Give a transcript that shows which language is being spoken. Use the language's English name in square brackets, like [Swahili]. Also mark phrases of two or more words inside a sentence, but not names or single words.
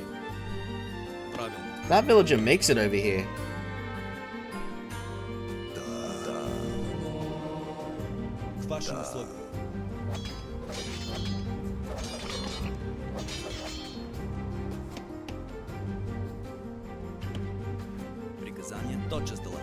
[Bulgarian] Правилно. [English] That villager makes it over here. [Russian] К вашим услугам. Приказание. Тотчас делаю.